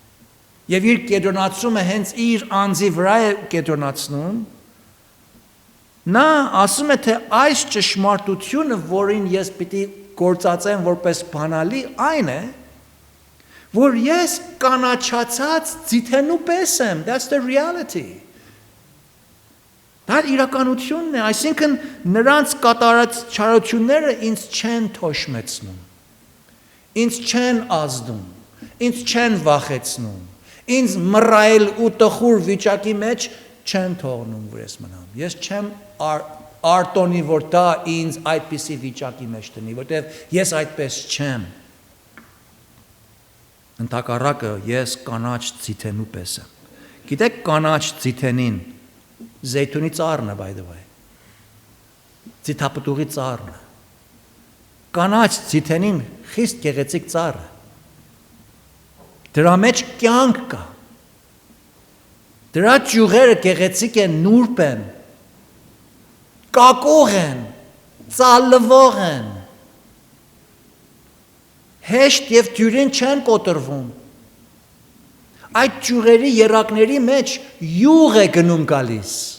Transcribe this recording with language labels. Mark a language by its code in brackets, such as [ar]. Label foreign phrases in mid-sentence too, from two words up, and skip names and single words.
[hy] եւ իր կեդոնացումը հենց իր անձի վրա է կեդոնացնում, Նա ասում է, թե այս ճշմարտությունը, որին ես պիտի գործածեմ որպես բանալի, այն է, որ ես կանաչացած ձիթենու պես եմ, [en] that's the reality. [hy] Դա իրականությունն է, այսինքն նրանց կատարած չարությունները ինձ չեն թոշմեցնում, ինձ չեն ազդում, ինձ չեն վախեցնում, ինձ մռայլ ու տխուր վիճակի մեջ չեն թողնում, որ ես մնամ, ես չեմ արտոնի, որ դա ինձ այդպիսի վիճակի մեջ տնի, որտեղ ես այդպես չեմ, ընդհակառակը ես կանաչ ձիթենու պես եմ, գիտեք կանաչ ձիթենին, Զեյթունի ծառն է, [en] by the way, [hy] ձիթապտուղի ծառն է, կանաչ ձիթենին խիստ գեղեցիկ ծառ է, դրա մեջ կյանք կա, դրա ճյուղերը գեղեցիկ են, նուրբ են, կակող են, ծալվող են, հեշտ և դյուրին չեն կոտրվում, այդ ճյուղերի երակների մեջ յուղ է գնում գալիս,